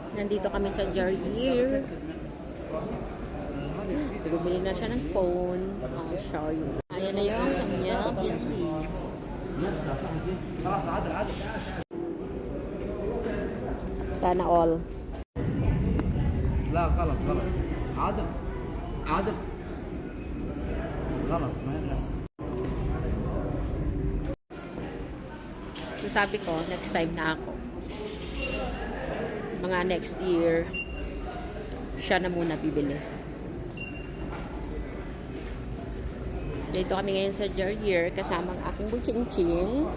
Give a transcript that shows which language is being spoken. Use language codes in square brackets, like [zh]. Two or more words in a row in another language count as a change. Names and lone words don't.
[tl] Nandito kami sa Jardier. Bumili na siya ng phone. [en] I'll show you. [tl] Ayan na yung kanya bili. Sana all. [ar] لا غلط غلط عادل عادل غلط ما هي نفس. [tl] So sabi ko, [en] next time [tl] na ako. Mga next year, siya na muna bibili. Dito kami ngayon sa Jardier kasama ang aking buching-ching.